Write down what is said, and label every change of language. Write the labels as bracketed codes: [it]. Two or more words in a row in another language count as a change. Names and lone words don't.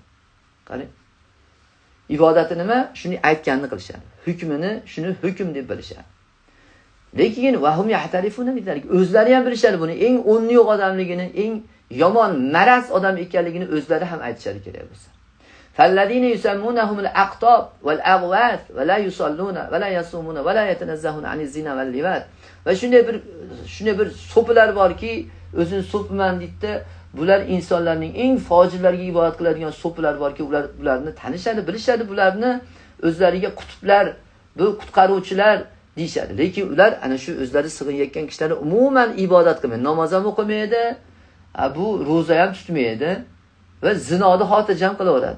[uz] Qarang. Ibodati nima? Shuni aytganini qilishadi. Hukmini shuni hukm deb bilishadi. Lekin [ar] وهم يعترفون بذلك. [uz] O'zlari ham bilishadi buni eng o'nni yo'q odamligini, eng yomon maraz odam ekanligini o'zlari ham aytishadi kerak bo'lsa. [ar] فالذين يسمونهم الأقطاب والأغواث ولا يصلون ولا يصومون ولا يتنزهون عن الزنا واللواط. [uz] Va shunday bir so'pilar borki, o'zini so'piman deydi. Bular insonlarning eng fojirlarga ibodat qiladigan so'pilar borki, ularni tanishadi, bilishadi, bularni o'zlariga qutblar, bu qutqaruvchilar deyshadi. Lekin ular ana shu o'zlari sig'inayotgan kishilar umuman ibodat qilmaydi, namoz ham o'qimaydi, bu roza ham tutmaydi va zinoni xotirjam qilaveradi.